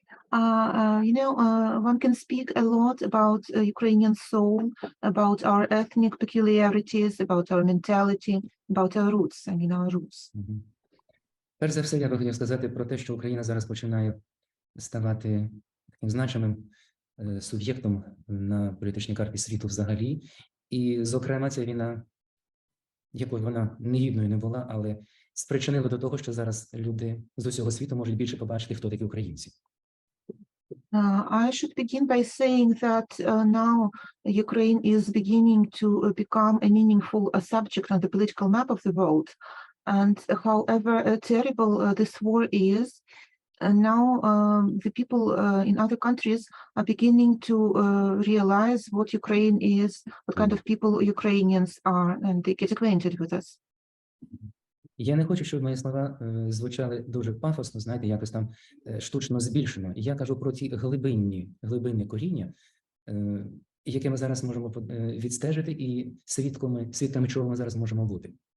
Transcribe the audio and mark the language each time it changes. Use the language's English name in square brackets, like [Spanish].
[English] One can speak a lot about Ukrainian soul, about our ethnic peculiarities, about our mentality, about our roots, our roots. [Ukrainian] Перш за все, я би хотів сказати про те, що Україна зараз починає ставати таким значимим суб'єктом на політичній карті світу взагалі. І, зокрема, ця війна, якою вона негідною не була, але спричинила до того, що зараз люди з усього світу можуть більше побачити, хто такі українці. [English] I should begin by saying that now Ukraine is beginning to become a meaningful subject on the political map of the world. And however terrible this war is, now the people in other countries are beginning to realize what Ukraine is, what kind of people Ukrainians are, and they get acquainted with us. [Ukrainian] Я не хочу, щоб мої слова звучали дуже пафосно, знаєте, якось там штучно збільшено. Я кажу про ті глибинні коріння, які ми зараз можемо відстежити, і свідками чого ми зараз можемо бути.